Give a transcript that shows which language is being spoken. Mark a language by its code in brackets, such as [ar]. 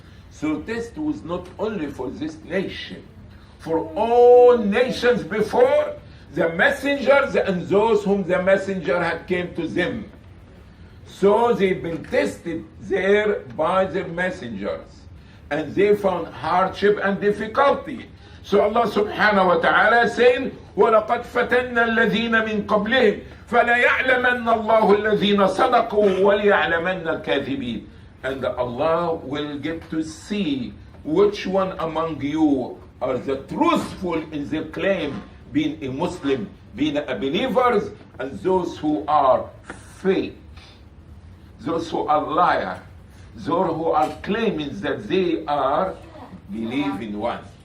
[en] So test was not only for this nation, for all nations before, the messengers and those whom the messenger had came to them. So they've been tested there by their messengers, and they found hardship and difficulty. So Allah subhanahu wa ta'ala saying, [ar] وَلَقَدْ فَتَنَّا الَّذِينَ مِنْ قَبْلِهِمْ فَلَيَعْلَمَنَّ اللَّهُ الَّذِينَ صَدَقُوا وَلِيَعْلَمَنَّ الْكَاذِبِينَ. [en] And Allah will get to see which one among you are the truthful in their claim, being a Muslim, being a believers, and those who are fake, those who are liars, those who are claiming that they are believing one.